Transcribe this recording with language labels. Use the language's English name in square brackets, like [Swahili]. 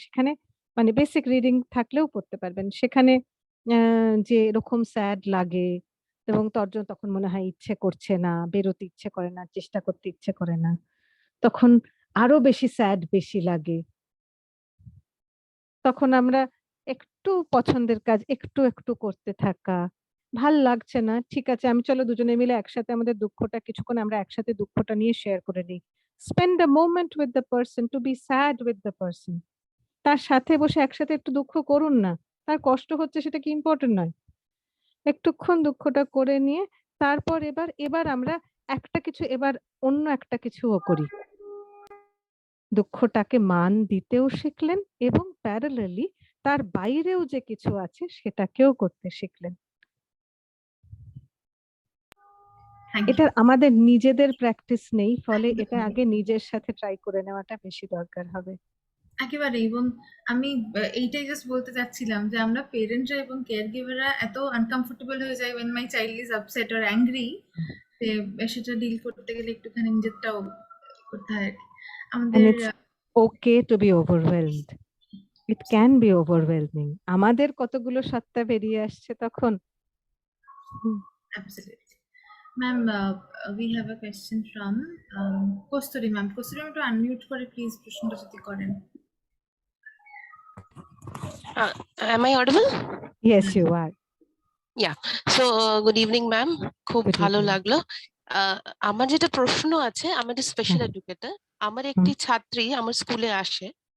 [Bangla] সেখানে মানে basic reading থাকলেও পড়তে পারবেন। সেখানে অ্যা যে এরকম স্যাড লাগে এবং তখন মনে হয় ইচ্ছে করছে না, বেরোতে ইচ্ছে করে না, চেষ্টা করতে ইচ্ছে করে না। তখন আরো বেশি স্যাড বেশি লাগে। তখন আমরা একটু পছন্দের কাজ একটু, একটু করতে থাকা। ভাল লাগছে না। ঠিক আছে, চলো দুজনে মিলে একসাথে আমাদের দুঃখটা কিছুক্ষণ আমরা একসাথে দুঃখটা নিয়ে শেয়ার করে নিই। [English] Spend a moment with the person, to be sad with the person. [Bangla] তার সাথে বসে একসাথে একটু দুঃখ করুন না। তার কষ্ট হচ্ছে সেটা কি ইম্পোর্টেন্ট নয়? একটুক্ষণ দুঃখটা করে নিয়ে তারপর এবার আমরা অন্য একটা কিছুও করি। দুঃখটাকে মান দিতেও শিখলেন এবং প্যারালালি তার বাইরেও যে কিছু আছে সেটাকেও করতে শিখলেন। এটা আমাদের নিজেদের প্র্যাকটিস নেই, ফলে এটা আগে নিজের সাথে ট্রাই করে নেওয়াটা বেশি দরকার হবে। একেবারে। এবং আমি এইটাই জাস্ট বলতে চাচ্ছিলাম যে আমরা পেরেন্টরা এবং কেয়ার গিভাররা এত আনকমফোর্টেবল হয়ে যাই [English] when my child is upset or angry, [Bangla] সেটা ডিল করতে গেলে একটুখানি নিজেরটাও করতে হয়। আমাদের [English] And it's okay to be overwhelmed. It can be overwhelming. [Bangla] আমাদের কতগুলো সত্তা বেরিয়ে আসছে তখন। [English] Absolutely. Ma'am, we have a question from Kosturi ma'am. [Bangla] Kosturi ma'am, to unmute করে প্লিজ প্রশ্নটা যদি করেন। [English] Am I audible? Yes, you are. Yeah. So good evening, ma'am. [Bangla] খুব ভালো লাগলো। আমার যেটা প্রশ্ন আছে, আমি একটা স্পেশাল এডুকেটর। আমার একটি ছাত্রী আমার স্কুলে আসে।